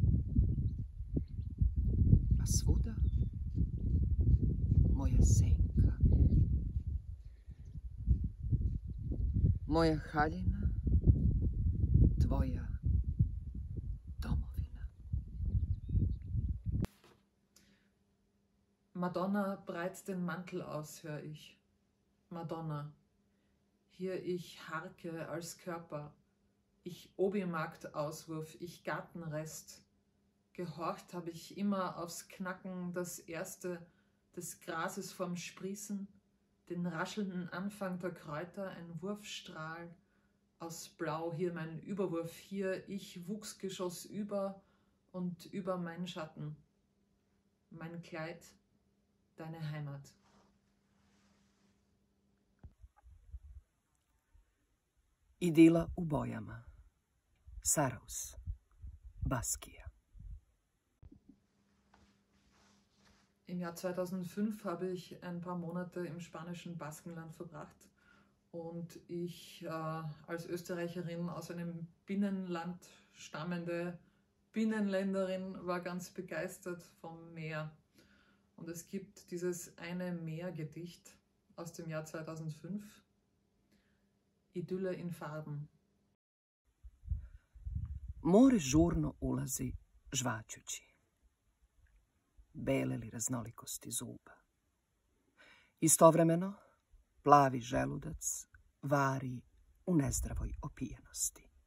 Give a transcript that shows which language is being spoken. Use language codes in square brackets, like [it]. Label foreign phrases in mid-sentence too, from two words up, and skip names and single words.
[sr] A svuda moja senka. Moja haljina, tvoja domovina. [de] Madonna, breit den Mantel aus, hör ich. Madonna, hier ich harke als Körper, ich Obi-Markt-Auswurf, ich Gartenrest. Gehorcht habe ich immer aufs Knacken, das Erste des Grases vorm Sprießen, den raschelnden Anfang der Kräuter, ein Wurfstrahl aus Blau, hier mein Überwurf, hier ich Wuchsgeschoss über und über meinen Schatten. Mein Kleid, deine Heimat. [sr] Idila u bojama. Saraus. Baskija. [de] Im Jahr 2005 habe ich ein paar Monate im spanischen Baskenland verbracht und ich als Österreicherin aus einem Binnenland stammende Binnenländerin war ganz begeistert vom Meer. Und es gibt dieses eine Meergedicht aus dem Jahr 2005, Idylle in Farben. [sr] More žurno ulazi žvaćući. Bele li raznolikosti zuba. Istovremeno, plavi želudac vari u nezdravoj opijenosti.